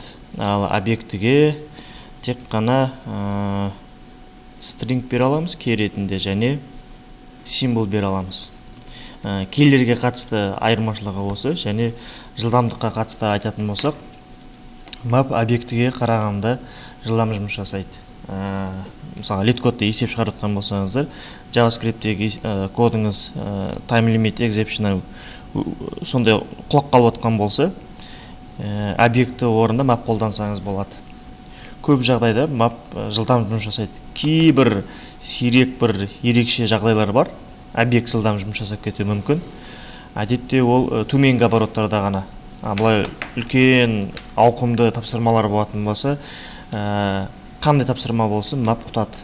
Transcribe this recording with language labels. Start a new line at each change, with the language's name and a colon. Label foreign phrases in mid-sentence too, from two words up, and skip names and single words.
Kazakh: Ал объектіге тек қана string бере аламыз кей ретінде және символ бере аламыз. Кейлерге қатысты айырмашылығы осы, және жылдамдыққа қатысты айтатын болсақ, map объектіге қарағанда жылдам жұмыс жасайды. Мысалы, лид-кодты есеп шығарып болсаңыздар, JavaScript'тегі кодыңыз
English: time limit exception
Kazakh: сондай құлақ қалып отқан болса, объекті орында map қолдансаңыз болады. Көп жағдайда map жылдам жұмыс жасайды. Кейбір сирек бір ерекше жағдайлар бар, объект жылдам жұмыс жасап кетуі мүмкін. Әдетте ол төменгі обороттарда ғана. Бұлай үлкен ауқымды тапсырмалар болатын болса, қандай тапсырма болсын, map ұтады.